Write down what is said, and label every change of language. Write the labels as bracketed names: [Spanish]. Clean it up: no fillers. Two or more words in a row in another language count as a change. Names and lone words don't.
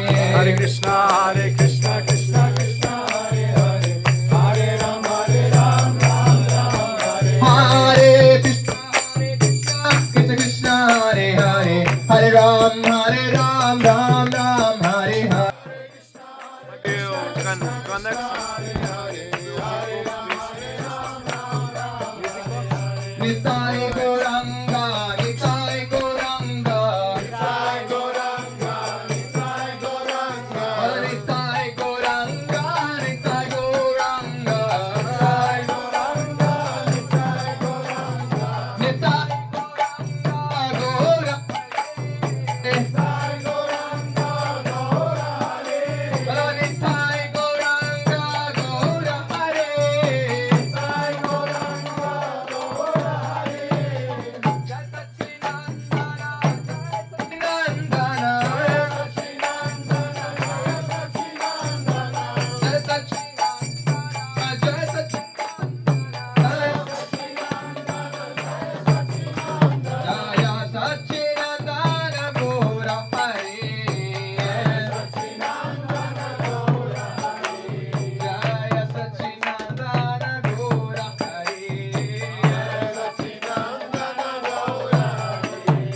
[Sanskrit] Hare Krishna, Krishna Krishna, Hare Hare, Hare Rama, Ram Hare Hare. Krishna Krishna, Hare Hare, Hare Ram, Ram Hare Hare. [English] You can connect. [Sanskrit] Nitai Gauranga, Nitai Gauranga, Nitai Gauranga, Nitai Gauranga, Nitai Gauranga, Nitai Gauranga, Nitai Gauranga, Nitai Gauranga, Nitai Gauranga, Nitai Gauranga, Hare, Nitai Gauranga, Gaura Hare, Nitai Gauranga, Gaura Hare, Jai Satchinandana, Jai Satchinandana, Jai Satchinandana, Jai Satchinandana, Jai Satchinandana, Gaura Hare, Satchinandana, Gaura Hare, Jai Satchinandana, Gaura Hare, Satchinandana, Gaura Hare.